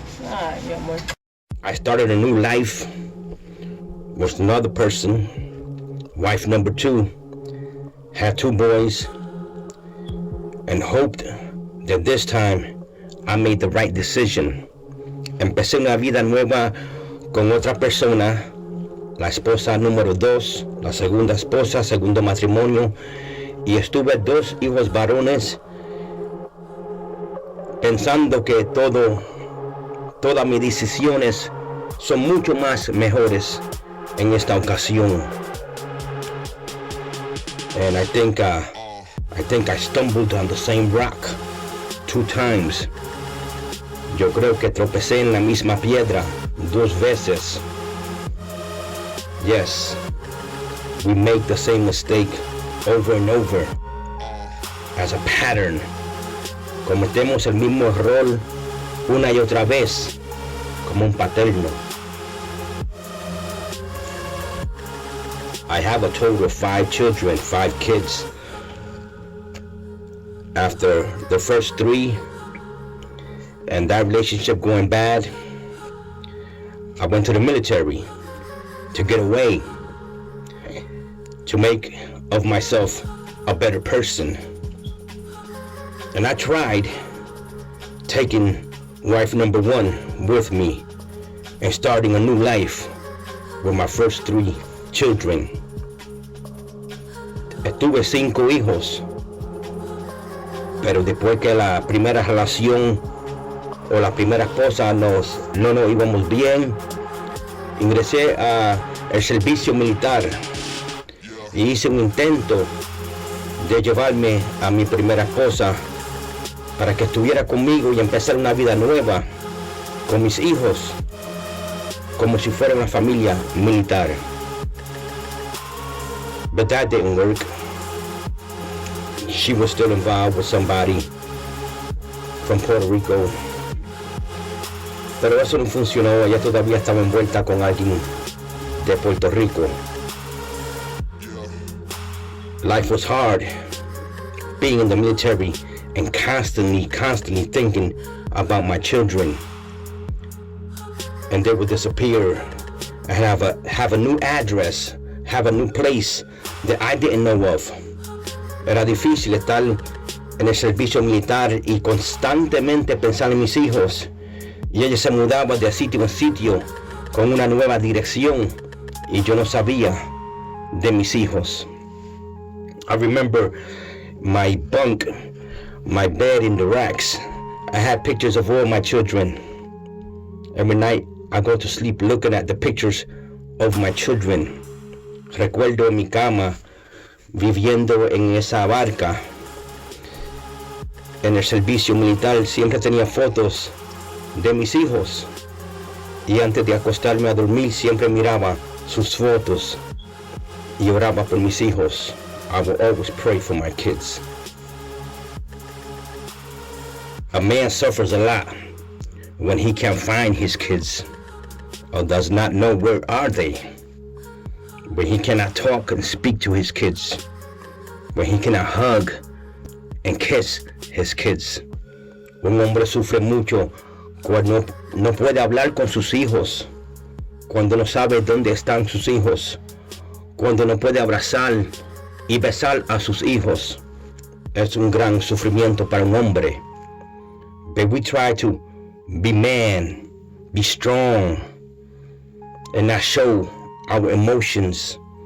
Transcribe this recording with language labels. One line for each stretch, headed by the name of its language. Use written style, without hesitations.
Spanish: Ay, mi amor.
English: I started a new life with another person, wife number 2, had 2 boys, and hoped that this time I made the right decision.
Spanish: Empecé una vida nueva con otra persona, la esposa número 2, la segunda esposa, segundo matrimonio, y estuve 2 hijos varones, pensando que todas mis decisiones son mucho más mejores en esta ocasión.
English: And I think I stumbled on the same rock 2 times.
Spanish: Yo creo que tropecé en la misma piedra 2 veces.
English: Yes, we make the same mistake over and over as a pattern.
Spanish: Cometemos el mismo error una y otra vez como un paterno.
English: I have a total of 5 children, 5 kids. After the first 3 and that relationship going bad, I went to the military to get away, to make of myself a better person. And I tried taking wife number 1 with me and starting a new life with my first 3 children.
Spanish: Tuve 5 hijos, pero después que la primera relación o la primera esposa no nos íbamos bien, ingresé al servicio militar y hice un intento de llevarme a mi primera esposa para que estuviera conmigo y empezar una vida nueva con mis hijos, como si fuera una familia militar.
English: But that didn't work. She was still involved with somebody from Puerto Rico.
Spanish: Pero eso no funcionó, ella todavía estaba envuelta con alguien de Puerto Rico.
English: Life was hard, being in the military and constantly thinking about my children. And they would disappear and have a new address, have a new place that I didn't know of.
Spanish: Era difícil estar en el servicio militar y constantemente pensar en mis hijos. Y ella se mudaba de sitio en sitio con una nueva dirección y yo no sabía de mis hijos.
English: I remember my bunk, my bed in the racks. I had pictures of all my children. Every night I go to sleep looking at the pictures of my children.
Spanish: Recuerdo en mi cama viviendo en esa barca. En el servicio militar siempre tenía fotos de mis hijos. Y antes de acostarme a dormir siempre miraba sus fotos y oraba por mis hijos.
English: I will always pray for my kids. A man suffers a lot when he can't find his kids or does not know where are they. when he cannot talk and speak to his kids, when he cannot hug and kiss his kids.
Spanish: Un hombre sufre mucho cuando no puede hablar con sus hijos, cuando no sabe dónde están sus hijos, cuando no puede abrazar y besar a sus hijos. Es un gran sufrimiento para un hombre.
English: But we try to be man, be strong, and not show our emotions.